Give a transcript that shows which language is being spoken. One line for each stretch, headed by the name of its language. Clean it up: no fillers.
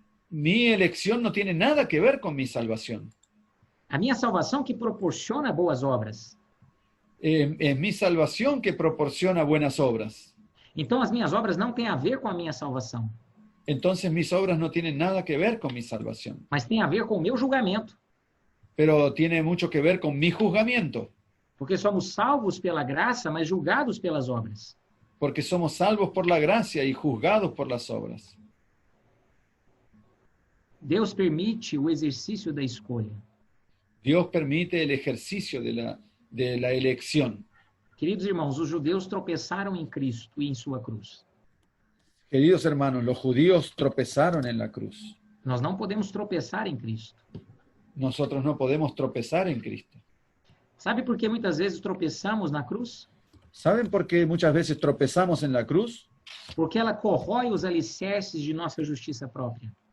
Spanish: mi elección no tiene nada que ver con mi salvación.
Portuguese: A minha salvação que proporciona boas obras.
Spanish: Es mi salvación que proporciona buenas obras.
Portuguese: Então, as minhas obras não têm a ver com a minha salvação,
Spanish: Entonces mis obras no tienen nada que ver con mi salvación,
Portuguese: mas têm a ver com o meu julgamento.
Spanish: pero tiene mucho que ver con mi juzgamiento,
Portuguese: Porque somos salvos pela graça, mas julgados pelas obras.
Spanish: porque somos salvos por la gracia y juzgados por las obras.
Portuguese: Deus permite o exercício da escolha.
Spanish: Dios permite el ejercicio de la elección.
Portuguese: Queridos irmãos, os judeus tropeçaram em Cristo e em sua cruz.
Spanish: Queridos hermanos, los judíos tropezaron en la cruz.
Portuguese: Nós não podemos tropeçar em Cristo.
Spanish: Nosotros no podemos tropezar en Cristo.
Portuguese: Sabe por que muitas vezes tropeçamos na cruz?
Spanish: ¿Saben por qué muchas veces tropezamos en la cruz?
Portuguese: Porque ela corrói os alicerces de nossa justiça própria.